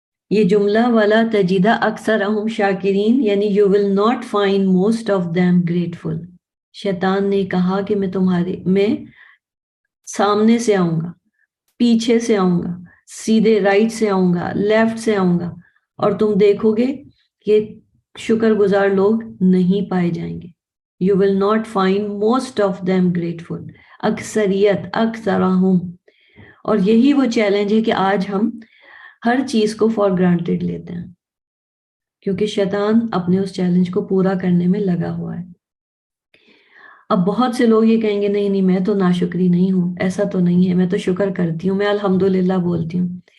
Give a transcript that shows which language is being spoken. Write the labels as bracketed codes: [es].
[ur] یہ جملہ [ar] ولا تجد اکثرہم شاکرین [ur] یعنی [en] you will not find most of them grateful۔ [ur] شیطان نے کہا کہ میں سامنے سے آؤں گا، پیچھے سے آؤں گا، سیدھے رائٹ سے آؤں گا، لیفٹ سے آؤں گا، اور تم دیکھو گے کہ شکر گزار لوگ نہیں پائے جائیں گے۔ [en] you will not find most of them grateful. [ur] اکثریت اکثرہم. اور یہی وہ چیلنج ہے کہ آج ہم ہر چیز کو فار گرانٹیڈ لیتے ہیں، کیونکہ شیطان اپنے اس چیلنج کو پورا کرنے میں لگا ہوا ہے. اب بہت سے لوگ یہ کہیں گے نہیں میں تو ناشکری نہیں ہوں، ایسا تو نہیں ہے، میں تو شکر کرتی ہوں، میں الحمدللہ بولتی ہوں.